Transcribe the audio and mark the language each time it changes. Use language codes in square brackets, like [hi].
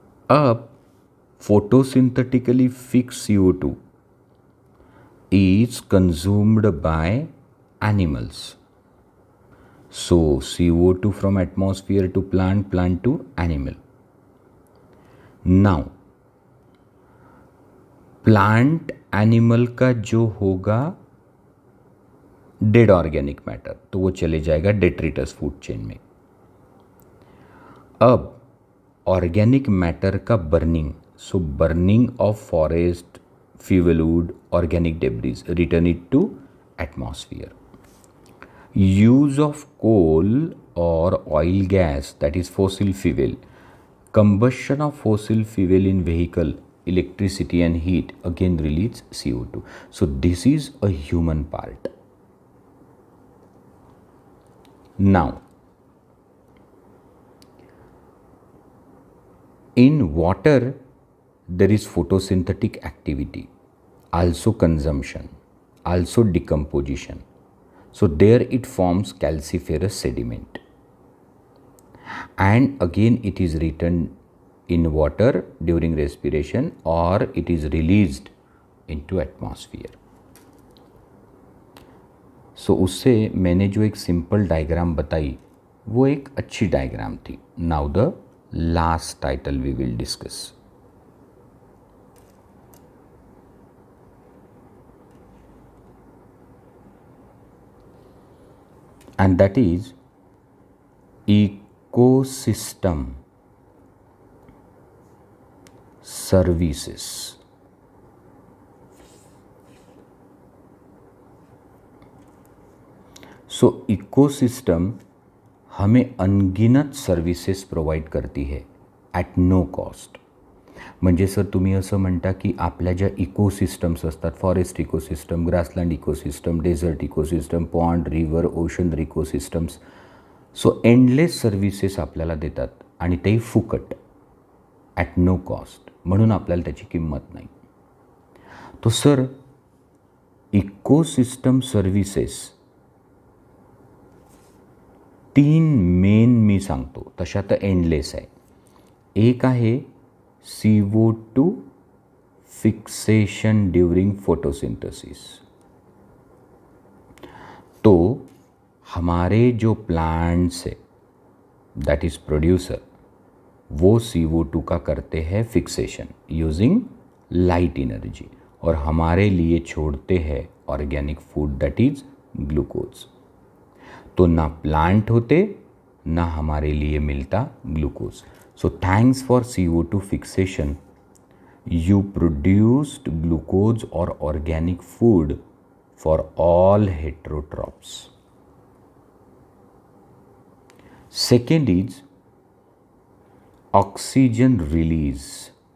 [en] अब photosynthetically fixed CO2 is consumed by animals. So CO2 from atmosphere to plant, plant to animal. Now [hi] plant animal का जो होगा dead organic matter, तो वो चले जाएगा डेट्रिटस फूड चेन में। [en] अब organic matter का burning, so burning of forest, fuelwood, organic debris, return it to atmosphere. use of coal or oil gas, that is fossil fuel, combustion of fossil fuel in vehicle, electricity and heat again release CO2. So this is a human part. Now in water there is photosynthetic activity, also consumption, also decomposition. So there it forms calciferous sediment, and again it is returned in water during respiration or it is released into atmosphere. [hi] So उससे मैंने जो एक simple diagram बताई वो एक अच्छी diagram थी. [en] Now the last title we will discuss. And that is ecosystem services. [hi] So ecosystem हमें अनगिनत सर्विसेस प्रोवाइड करती है [en] At no cost. [mr] म्हणजे सर तुम्ही असं म्हणता की आपल्या ज्या इकोसिस्टम्स असतात, forest ecosystem, grassland ecosystem, dessert ecosystem, pond, river, ocean ecosystems, so endless services आपल्याला देतात आणि तेही फुकट [en] at no cost, [mr] म्हणून आपल्याला त्याची किंमत नाही. [hi] तो सर [mr] इकोसिस्टम सर्व्हिसेस 3 मेन मी सांगतो, तशा तर एंडलेस आहे. एक आहे [en] CO2 fixation during photosynthesis. [hi] तो हमारे जो प्लांट्स है [en] that is producer, [hi] वो CO2 का करते हैं फिक्सेशन यूजिंग लाइट एनर्जी और हमारे लिए छोड़ते हैं organic food that is glucose. तो ना प्लांट होते ना हमारे लिए मिलता glucose. [en] So thanks for CO2 fixation, you produced glucose or organic food for all heterotrophs. Second is oxygen release.